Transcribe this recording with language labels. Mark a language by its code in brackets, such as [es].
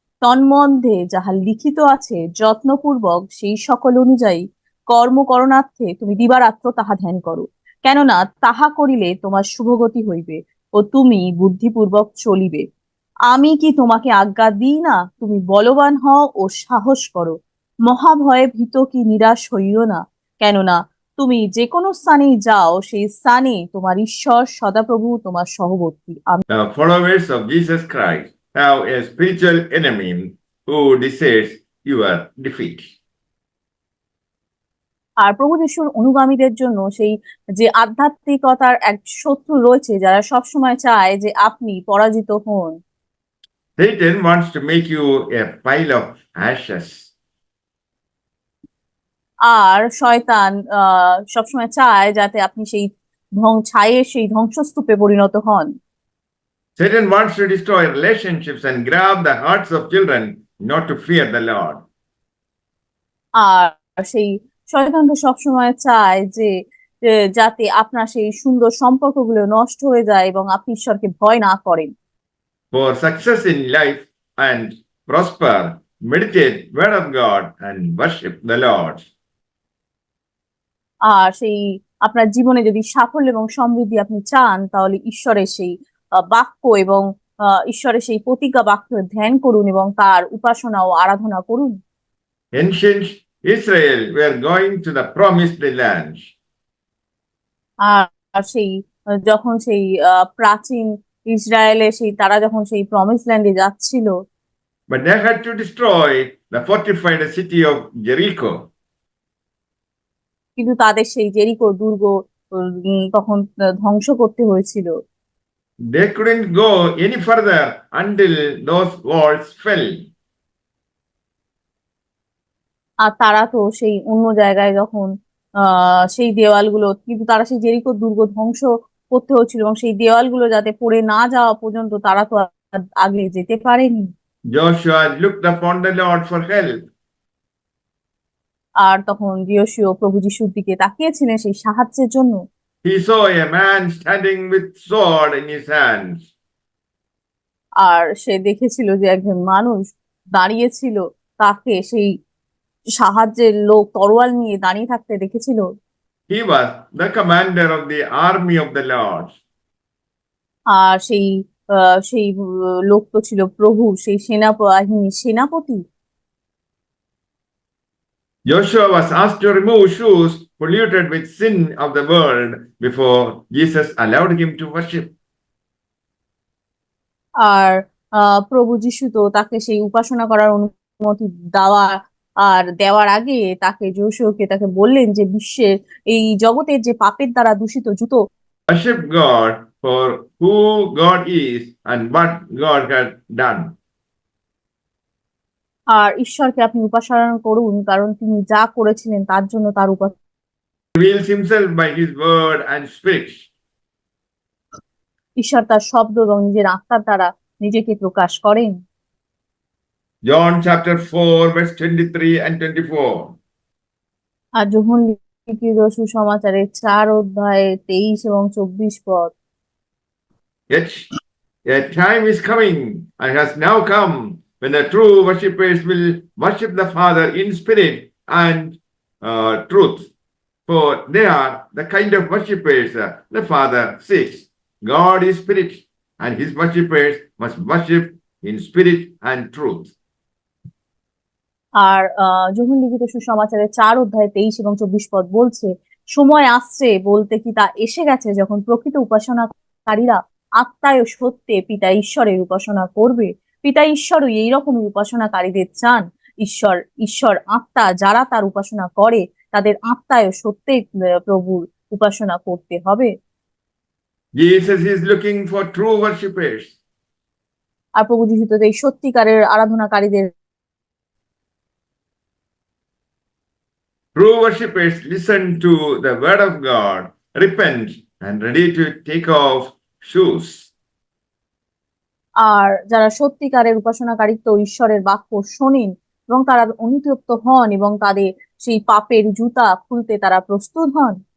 [bn] তন্মধ্যে যাহা লিখিত আছে যত্নপূর্বক সেই সকল অনুযায়ী কর্মকরণার্থে তুমি দিবারাত্র তাহা ধ্যান করো, কেননা তাহা করিলে তোমার শুভগতি হইবে ও তুমি বুদ্ধিপূর্বক চলিবে। আমি কি তোমাকে আজ্ঞা দিই না? তুমি বলবান হও ও সাহস করো। মহাভয়ে ভীত কি নিরাশ হইও না, কেননা তুমি যে কোনো স্থানেই যাও সেই স্থানে তোমার ঈশ্বর সদাপ্রভু তোমার সহবর্তী। [en] The followers of Jesus Christ have a spiritual enemy who decides your defeat. [bn] আর প্রভু যিশুর অনুগামীদের জন্য সেই যে আধ্যাত্মিকতার এক শত্রু রয়েছে যারা সবসময় চায় যে আপনি পরাজিত হন। [en] Satan wants to make you a pile of ashes. [bn] আর শয়তান সবসময় চায় যাতে আপনি সেই ছাইয়ের সেই ধ্বংসস্তূপে পরিণত হন। [en] Satan wants to destroy relationships and grab the hearts of children not to fear the Lord. [bn] আর সেই শয়তান তো সবসময় চায় যে যাতে আপনার সেই সুন্দর সম্পর্কগুলো নষ্ট হয়ে যায় এবং আপনি ঈশ্বরকে ভয় না করেন। [en] For success in life and prosper, meditate word of God and worship the Lord. [bn] আর সেই আপনার জীবনে যদি সাফল্য এবং সমৃদ্ধি আপনি চান তাহলে ঈশ্বরের সেই বাক্য এবং ঈশ্বরের সেই প্রতিজ্ঞা বাক্য ধ্যান করুন এবং তার উপাসনা ও আরাধনা করুন। [en] Ancient Israel were going to the promised land, [bn] আর সেই যখন সেই প্রাচীন ইসরায়েলে সেই তারা যখন সেই প্রমিস ল্যান্ডে যাচ্ছিল [en] but they had to destroy the fortified city of Jericho. [bn] কিন্তু তাদের সেই জেরিকো দুর্গ তখন ধ্বংস করতে হয়েছিল। [en] They couldn't go any further until those walls fell. [bn] আর তারা তো সেই অন্য জায়গায় যখন সেই দেওয়ালগুলো, কিন্তু তারা সেই জেরিকো দুর্গ ধ্বংস করতে হচ্ছিল এবং সেই দেওয়ালগুলো যাতে পড়ে না যাওয়া পর্যন্ত তারা তো আর আগে যেতে পারেনি। [en] Joshua looked upon the Lord for help. [bn] আর তখন যোশীয় প্রভু যিশুর দিকে তাকিয়েছিলেন সেই সাহায্যের জন্য। [en] He saw a man standing with sword in his hands. [bn] আর সে দেখেছিল যে একজন মানুষ দাঁড়িয়েছিল, তাকে সেই সাহায্যের লোক তরোয়াল নিয়ে দাঁড়িয়ে থাকতে দেখেছিল। [en] He was the commander of the army of the Lord. [bn] আর সেই লোক তো ছিল প্রভু সেই সেনাবাহিনীর সেনাপতি। [en] Joshua was asked to remove shoes polluted with sin of the world before Jesus allowed him to worship. [bn] আর প্রভু যিশু তো তাকে সেই উপাসনা করার অনুমতি দেওয়ার আগে তাকে বললেন যে বিশ্বের এই জগতের যে পাপের দ্বারা দূষিত জুতো [en] Worship God for who God is and what God has done. [bn] আর ঈশ্বরকে আপনি উপাসনা করুন কারণ তিনি যা করেছিলেন তার জন্য তার উপাসনা। [en] Reveals himself by his word and spirit. [bn] ঈশ্বর তার শব্দ এবং নিজের আত্মার দ্বারা নিজেকে প্রকাশ করেন। [en] John chapter 4 verse 23 and 24. [bn] আর যোহন লিখিত সুসমাচারের 4 অধ্যায়ে 23 এবং 24 পদ। [en] Yet a time is coming and has now come when the true worshippers will worship the Father in spirit and truth. For they are the kind of worshippers the Father seeks. God is spirit, and his worshippers must worship in spirit and truth. [bn] আর যোহন লিখিত সুসমাচারের 4 অধ্যায়ে 23 এবং 24 পদ বলছে, সময় আসছে বলতে কি তা এসে গেছে যখন প্রকৃত উপাসনাকারীরা আত্মায় ও সত্যে পিতা ঈশ্বরের উপাসনা করবে। পিতা ঈশ্বরই এইরকমই উপাসনাকারীদের চান। ঈশ্বর আত্মা, যারা তার উপাসনা করে তাদের আত্মায় ও সত্যে প্রভুর উপাসনা করতে হবে। [en] Jesus is looking for true worshippers. [bn] আর প্রভু যিশু তো এই সত্যিকারের আরাধনাকারীদের [en] True worshippers listen to the word of God, repent, and ready to take off shoes. [bn] আর যারা সত্যিকারের উপাসনাকারী তো ঈশ্বরের বাক্য শোনেন এবং তারা অনুতপ্ত হন এবং তাদের সেই পাপের জুতা খুলতে তারা প্রস্তুত হন।